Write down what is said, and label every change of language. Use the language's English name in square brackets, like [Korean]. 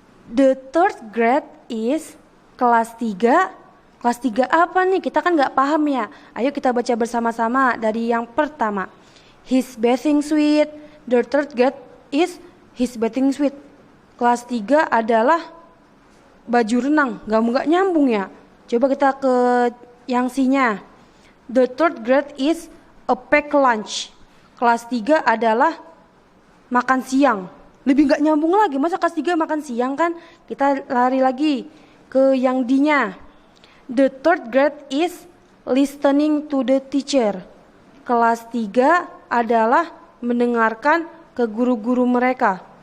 [English] The third grade is kelas 3. [Indonesian] Kelas 3 apa nih? Kita kan nggak paham ya. Ayo kita baca bersama-sama dari yang pertama. [English] His bathing suit. The third grade is his bathing suit. [Indonesian] Kelas 3 adalah baju renang. Nggak nyambung ya. Coba kita ke yang C-nya. [English] The third grade is a packed lunch. [Indonesian] Kelas 3 adalah makan siang. Lebih nggak nyambung lagi. Masa kelas 3 makan siang kan? Kita lari lagi ke yang D-nya. [English] The third grade is listening to the teacher. [Indonesian] Kelas 3 adalah mendengarkan ke guru-guru mereka.